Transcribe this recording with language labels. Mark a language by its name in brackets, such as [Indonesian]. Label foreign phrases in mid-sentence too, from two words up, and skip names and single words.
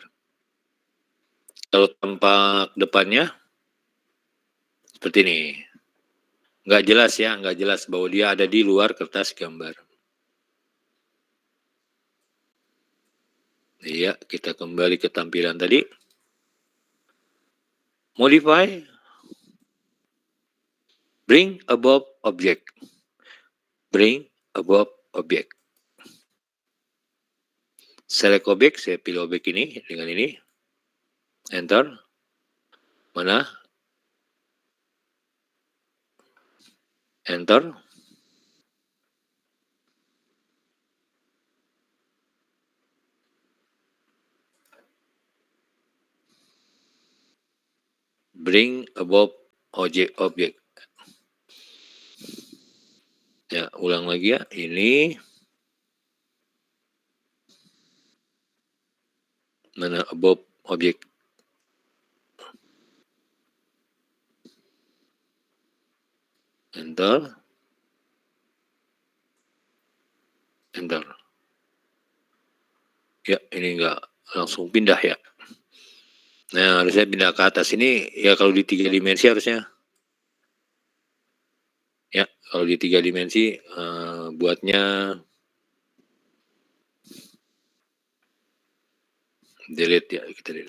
[Indonesian] Kalau tampak depannya seperti ini. Nggak jelas ya, nggak jelas bahwa dia ada di luar kertas gambar. Iya, kita kembali ke tampilan tadi. [English] Modify, bring above object. Bring above object. Select object, [Indonesian] saya pilih objek ini dengan ini. Enter. Mana? Enter. [English] Bring above object. [Indonesian] Ya, ulang lagi ya. Ini mana [English] above object. [Indonesian] Enter. Enter. Ya, ini enggak langsung pindah ya. Nah, harusnya pindah ke atas ini ya kalau di 3 dimensi harusnya. Ya, kalau di 3 dimensi buatnya delete ya, kita delete.